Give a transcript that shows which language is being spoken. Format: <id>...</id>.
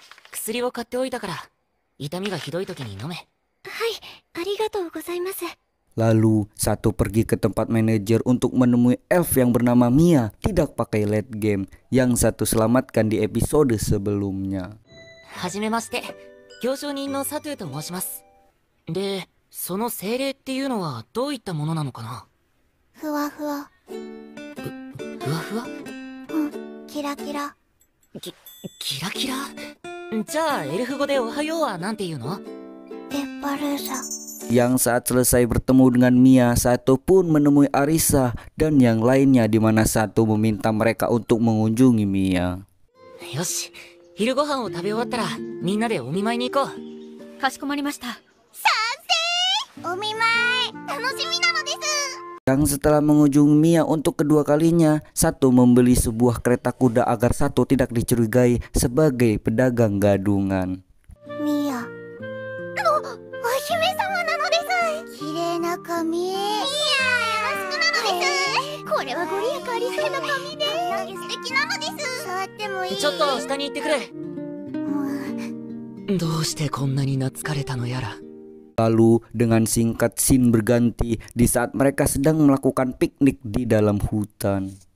<ja>薬を買っておいたから、痛みがひどい時に飲め。はい、ありがとうございます。</ja> <id>Lalu satu pergi ke tempat manajer untuk menemui elf yang bernama Mia, tidak pakai late game, yang satu selamatkan di episode sebelumnya.</id> <ja>はじめまして、行商人のサトゥと申します。で、その精霊っていうのはどういったものなのかな。ふわふわ。ふわふわ？うん、キラキラ。キラキラ？じゃあエルフ語でおはようはなんて言うの？ペッパルーシャ。</ja> <id>Yang saat selesai bertemu dengan Mia, Sato pun menemui Arisa dan yang lainnya, di mana Sato meminta mereka untuk mengunjungi Mia.</id> <ja>よし、昼ご飯を食べ終わったらみんなでお見舞いに行こう。かしこまりました。賛成！お見舞い楽しみなのです。</ja> <id>Yang setelah mengunjungi Mia untuk kedua kalinya, Sato membeli sebuah kereta kuda agar Sato tidak dicurigai sebagai pedagang gadungan.</id> <ja>Mia. お姫様なのです。綺麗な髪。いやー、よろしくなのです。これはご利益ありそうな髪で、素敵なのです。触ってもいい？ちょっと下に行ってくれ。どうしてこんなに懐かれたのやら。</ja> <id>Lalu dengan singkat scene berganti di saat mereka sedang melakukan piknik di dalam hutan.</id>